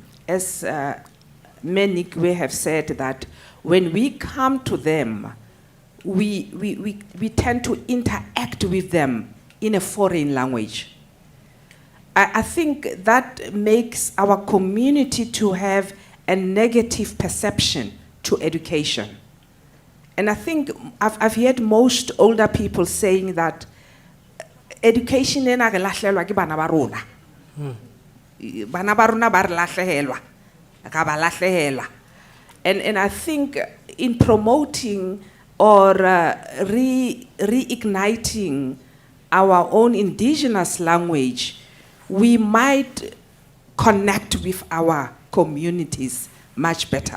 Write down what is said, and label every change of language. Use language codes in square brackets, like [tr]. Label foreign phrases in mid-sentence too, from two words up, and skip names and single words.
[en] As many have said, that when we come to them, we tend to interact with them in a foreign language. I think that makes our community to have a negative perception to education. And I think I've heard most older people saying that education [st] ena re lahlelwa ke bana ba rona. Bana ba rona ba re lahlehelwa, ka ba lahlehela. [en] And I think in promoting or reigniting our own indigenous language, we might connect with our communities much better.